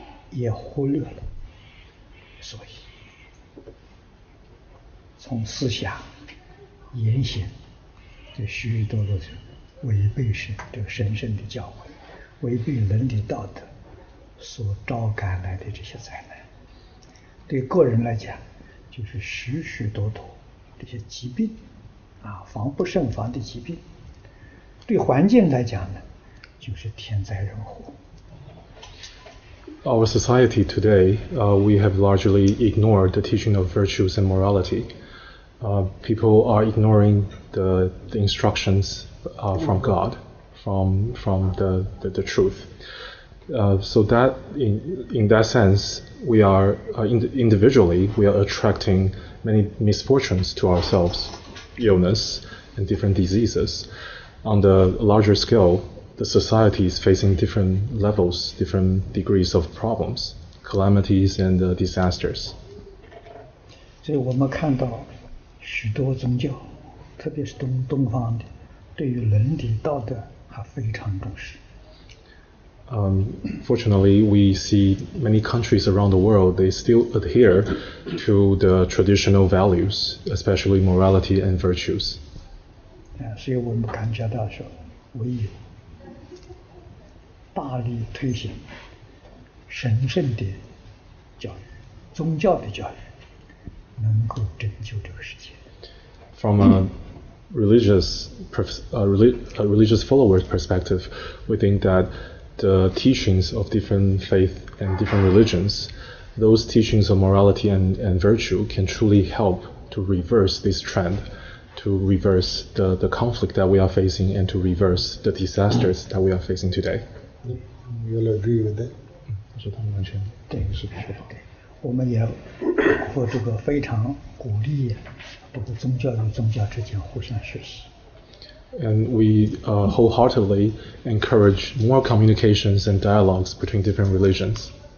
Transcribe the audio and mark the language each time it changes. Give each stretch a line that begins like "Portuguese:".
Chinese: 也忽略了，所以从思想、言行，这许许多多是违背这个神圣的教诲，违背伦理道德所招感来的这些灾难，对个人来讲就是许许多多这些疾病，防不胜防的疾病。对环境来讲呢，就是天灾人祸。
English: Our society today, we have largely ignored the teaching of virtues and morality. People are ignoring the instructions from God, from the truth. So that in that sense, we are individually we are attracting many misfortunes to ourselves, illness and different diseases. On the larger scale, the society is facing different levels, different degrees of problems, calamities and disasters.
Chinese: 所以我们看到许多宗教，特别是东方的，对于伦理道德还非常重视。
English: Fortunately, we see many countries around the world, they still adhere to the traditional values, especially morality and virtues.
Chinese: 所以我们感觉到说，唯有大力推行神圣的教育、宗教的教育，能够拯救这个世界。
English: From a religious follower's perspective, we think that the teachings of different faith and different religions, those teachings of morality and virtue can truly help to reverse this trend, to reverse the conflict that we are facing and to reverse the disasters that we are facing today. You'll agree with that?
Chinese: 对，是我们也和这个非常鼓励这个宗教与宗教之间互相学习。
English: And we wholeheartedly encourage more communications and dialogues between different religions.